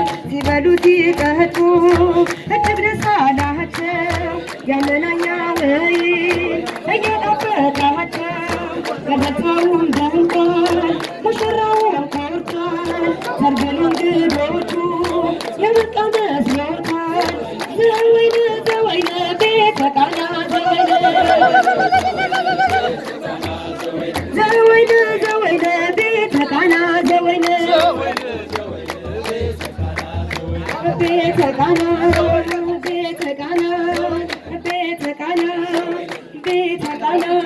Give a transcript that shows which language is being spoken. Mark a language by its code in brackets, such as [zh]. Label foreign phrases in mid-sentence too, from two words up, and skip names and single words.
[am] ሲበሉ ሲጠጡ እጅግ ደስ አላቸው። ያመናኛ ወይ እየጠበቃቸው ገበታውን ደምቋል፣ ሙሽራውን ኮርቷል። ሰርግ ነው እንግዶቹ የመጣ መስሎታል። [gez] ዘወይነ ዘወይነ ቤተ ቃና ዘወይነ ዘወይነ፣ ዘወይነ፣ ቤተ ቃና፣ ዘወይነ፣ ቤተ ቃና፣ ቤተ ቃና፣ ቤተ ቃና፣ ቤተ ቃና።